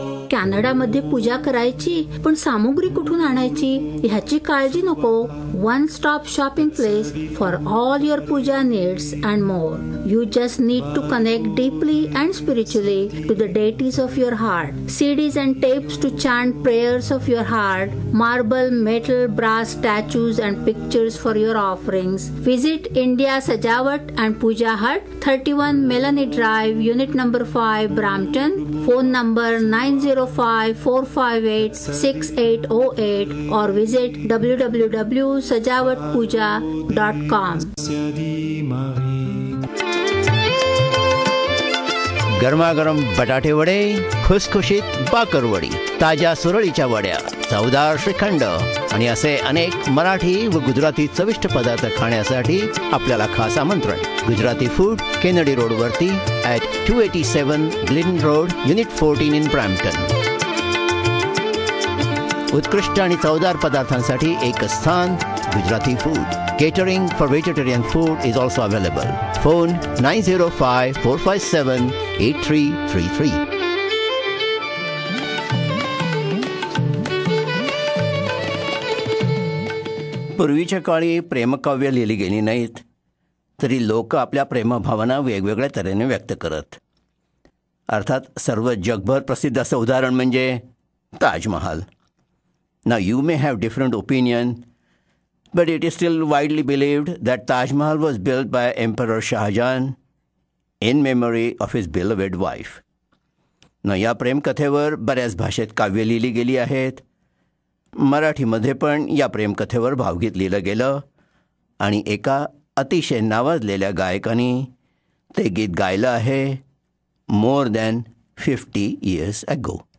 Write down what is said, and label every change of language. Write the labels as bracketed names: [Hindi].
[Marathi] कॅनडामध्ये पूजा करायची पण सामुग्री कुठून आणायची ह्याची काळजी नको. [English] One stop shopping place for all your puja needs and more. You just need to connect deeply and spiritually to the deities of your heart. CDs and tapes to chant prayers of your heart, marble, metal, brass statues and pictures for your offerings. Visit India Sajawat and Puja Hut, 31 Melanie Drive, Unit number 5, Brampton. Phone number 905-458-6808 or visit www.sajawatpuja.com. [Marathi] गरमागरम बटाटे वडे, खुसखुशीत बाकरवडी, ताज्या सुरळीच्या वड्या, चवदार श्रीखंड आणि असे अनेक मराठी व गुजराती चविष्ट पदार्थ खाण्यासाठी आपल्याला खास आमंत्रण. गुजराती फूड, केनेडी रोडवरती at 287 ग्लिन road, unit 14 in Brampton. उत्कृष्ट आणि चवदार पदार्थांसाठी एक स्थान, Gujarati food. [English] Catering for vegetarian food is also available. Phone 905-457-8333. [Marathi] पूर्वीच्या काळी प्रेमकाव्य लिहिली गेली नाहीत तरी लोक आपल्या प्रेमभावना वेगवेगळ्या तऱ्हेने व्यक्त करत. अर्थात सर्व जगभर प्रसिद्ध असं उदाहरण म्हणजे Taj Mahal. [English] Now you may have different opinion, but it is still widely believed that Taj Mahal was built by Emperor Shah Jahan in memory of his beloved wife. [Marathi] न या प्रेमकथेवर बऱ्याच भाषेत काव्य लिहिली गेली आहेत. मराठीमध्ये पण या प्रेमकथेवर भावगीत लिहिलं गेलं आणि एका अतिशय नावाजलेल्या गायकाने ते गीत गायलं आहे [English] More than 50 years ago.